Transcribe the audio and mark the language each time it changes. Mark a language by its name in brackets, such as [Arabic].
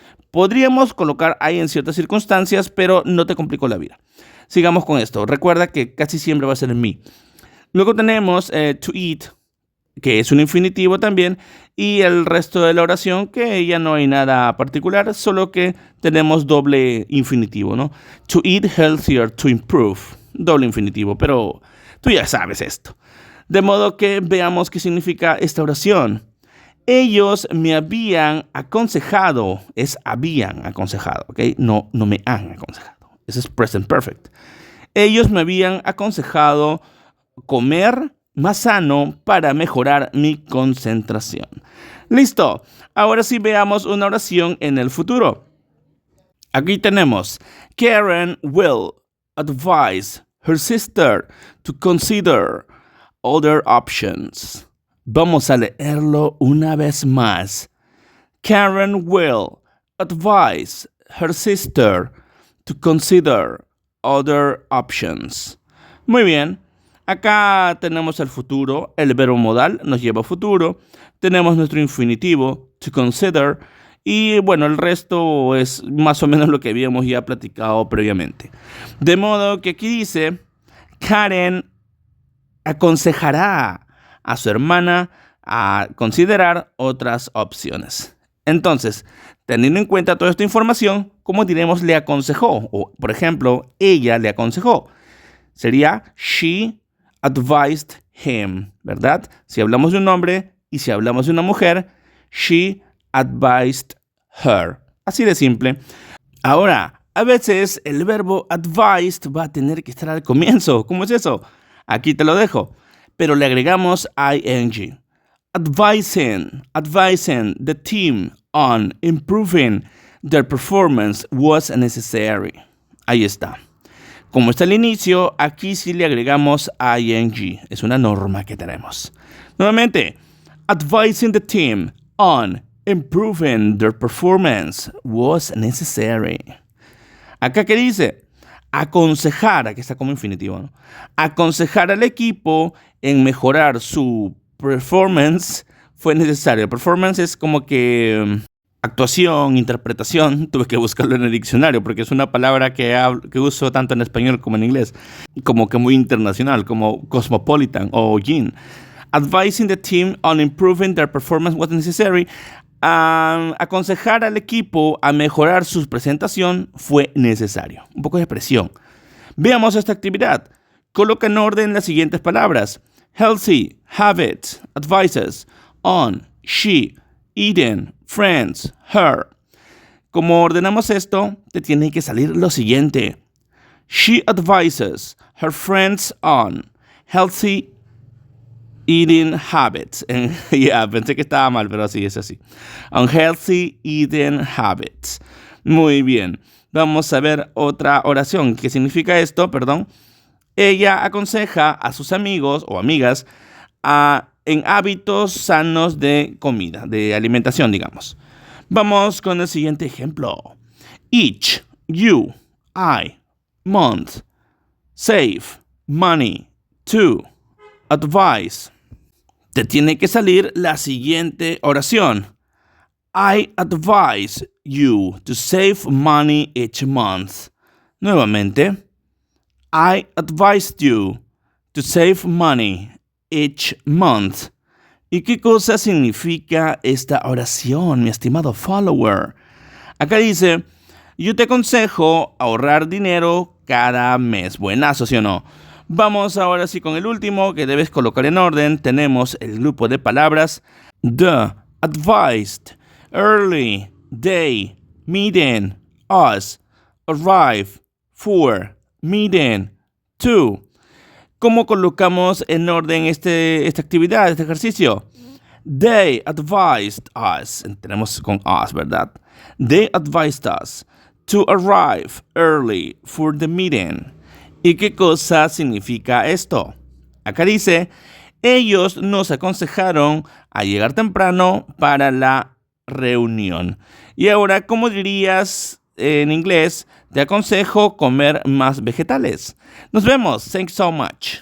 [Spanish] Podríamos colocar I en ciertas circunstancias, pero no te complico la vida. Sigamos con esto. Recuerda que casi siempre va a ser me. Luego tenemos to eat, que es un infinitivo también, y el resto de la oración, que ya no hay nada particular, solo que tenemos doble infinitivo, ¿no? [English] To eat healthier, to improve. [Spanish] Doble infinitivo, pero tú ya sabes esto. De modo que veamos qué significa esta oración. Ellos me habían aconsejado, es habían aconsejado, ¿ok? No me han aconsejado. Ese es present perfect. Ellos me habían aconsejado comer más sano para mejorar mi concentración. Listo. Ahora sí veamos una oración en el futuro. Aquí tenemos, [English] Karen will advise her sister to consider other options. [Spanish] Vamos a leerlo una vez más. [English] Karen will advise her sister to consider other options. [Spanish] Muy bien. Acá tenemos el futuro. El verbo modal nos lleva a futuro. Tenemos nuestro infinitivo, to consider. Y bueno, el resto es más o menos lo que habíamos ya platicado previamente. De modo que aquí dice, Karen aconsejará a su hermana a considerar otras opciones. Entonces, teniendo en cuenta toda esta información, ¿cómo diremos le aconsejó? O, por ejemplo, ella le aconsejó. Sería [English] she advised him, [Spanish] ¿verdad? Si hablamos de un hombre y si hablamos de una mujer, [English] she advised her. [Spanish] Así de simple. Ahora, a veces el verbo advised va a tener que estar al comienzo. ¿Cómo es eso? Aquí te lo dejo. Pero le agregamos ing. [English] Advising the team on improving their performance was necessary. [Spanish] Ahí está. Como está el inicio, aquí sí le agregamos ing. Es una norma que tenemos. Nuevamente, [English] advising the team on improving their performance was necessary. [Spanish] Acá, ¿qué dice? Aconsejar, aquí está como infinitivo, ¿no? Aconsejar al equipo en mejorar su performance fue necesario. Performance es como que actuación, interpretación. Tuve que buscarlo en el diccionario porque es una palabra que uso tanto en español como en inglés, como que muy internacional, como cosmopolitan o yin. [English] Advising the team on improving their performance was necessary. [Spanish] Aconsejar al equipo a mejorar su presentación fue necesario. Un poco de presión. Veamos esta actividad. Coloca en orden las siguientes palabras: healthy, habits, advices, on, she, Eden, friends, her. Como ordenamos esto, te tiene que salir lo siguiente. [English] She advises her friends on healthy eating habits. [Spanish] Pensé que estaba mal, pero así es así. [English] On healthy eating habits. [Spanish] Muy bien. Vamos a ver otra oración. ¿Qué significa esto? Perdón. Ella aconseja a sus amigos o amigas en hábitos sanos de comida, de alimentación, digamos. Vamos con el siguiente ejemplo. Each, you, I, month, save, money, to, advice. Te tiene que salir la siguiente oración. [English] I advise you to save money each month. [Spanish] Nuevamente. [English] I advised you to save money each month. [Spanish] ¿Y qué cosa significa esta oración, mi estimado follower? Acá dice, yo te aconsejo ahorrar dinero cada mes. Buenazo, ¿sí o no? Vamos ahora sí con el último que debes colocar en orden. Tenemos el grupo de palabras the, advised, early, they, meeting, us, arrive, for, meeting, to. ¿Cómo colocamos en orden esta actividad, este ejercicio? [English] They advised us. [Spanish] Tenemos con us, ¿verdad? [English] They advised us to arrive early for the meeting. [Spanish] ¿Y qué cosa significa esto? Acá dice, ellos nos aconsejaron a llegar temprano para la reunión. Y ahora, ¿cómo dirías en inglés? Te aconsejo comer más vegetales. Nos vemos. [English] Thanks so much.